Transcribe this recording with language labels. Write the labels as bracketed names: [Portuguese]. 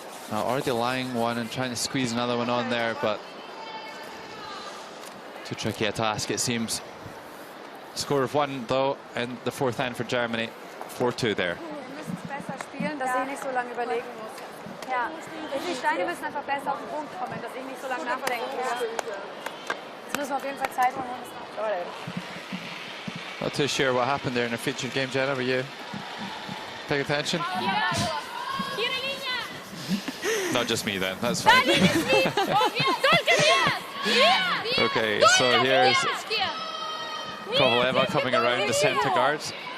[English] Now already lying one and trying to squeeze another one on there, but too tricky a task, it seems. Score of 1 though in the fourth end for Germany, 4-2 there. [German] Dass ich nicht so lange überlegen muss. Ja, die Steine müssen einfach besser auf den Punkt kommen, dass ich nicht so lange nachdenken muss. Jetzt müssen wir auf jeden Fall Zeit machen. [English] Not too sure what happened there in a featured game, Jenna. Were you paying attention? Not just me then, that's fine. Okay, so here's Kovaleva coming around the centre guards.